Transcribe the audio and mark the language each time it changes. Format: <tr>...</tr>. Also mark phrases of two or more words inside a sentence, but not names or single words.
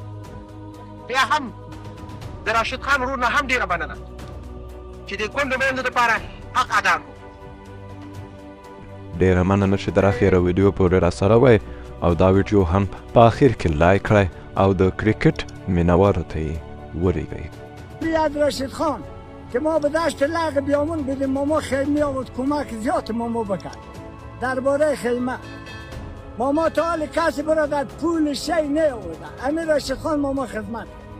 <ps>بیا هم د راشد خان ورور نه هم ډېره مننه چې د کونډو میندو دپاره حق ادا کړو. ډېره مننه چې در اخره ویډیو پورې راسره وئ او دا ویډیو هم په آخر کې لایک کړئ او د کرکټ مینوارو ته یې ولیږئ.</ps> <fa>بیاد راشد خان که ما به دشت لغ بیامون بدیم، ماما خیمه آورد، کمک زیاد ماما بکرد درباره خیمه. ماما تا حال کسی برادر پول شی نه آورده، امیر راشد خان ماما خدمت</fa>